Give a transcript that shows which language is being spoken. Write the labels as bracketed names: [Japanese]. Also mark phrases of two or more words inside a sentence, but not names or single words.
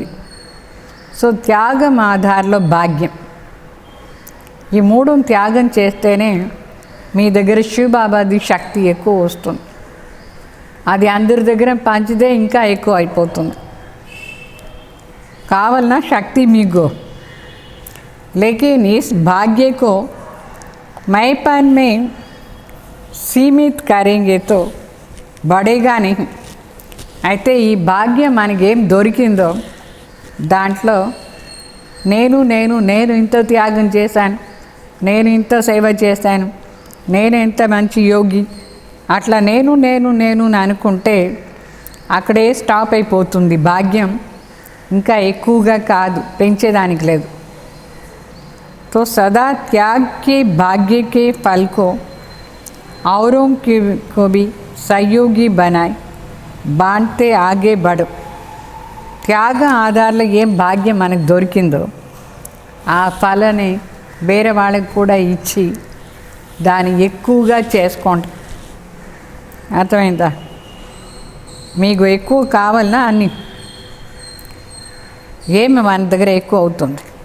[Telugu] సో త్యాగం ఆధారంలో భాగ్యం. ఈ 3 త్యాగం చేస్తేనే మీ దగ్గర శివబాబాది శక్తి ఎక్కువ వస్తుంది. అది అందరి దగ్గర పంచితే ఇంకా ఎక్కువ అయిపోతుంది. కావాలన్నా శక్తి మీకు. [Hindi] लेकिन इस भाग्य को मैंपन में सीमित करेंगे तो बढ़ेगा नहीं. [Telugu] అయితే ఈ భాగ్యం మనకేం దొరికిందో దాంట్లో నేను నేను నేను ఇంత త్యాగం చేశాను, నేను ఇంత సేవ చేశాను, నేను ఎంత మంచి యోగి, అట్లా నేను నేను నేను అనుకుంటే అక్కడే స్టాప్ అయిపోతుంది. భాగ్యం ఇంకా ఎక్కువగా కాదు, పెంచేదానికి లేదు. [Hindi] तो सदा त्याग के भाग्य के फल को औरों को भी सहयोगी बनाए बांटते आगे बढ़ो. [Telugu] త్యాగ ఆధారంలో ఏం భాగ్యం మనకు దొరికిందో ఆ ఫలని వేరే వాళ్ళకి కూడా ఇచ్చి దాన్ని ఎక్కువగా చేసుకోండి. అర్థమైందా? మీకు ఎక్కువ కావాలన్నా అన్ని ఏమి మన దగ్గర ఎక్కువ అవుతుంది.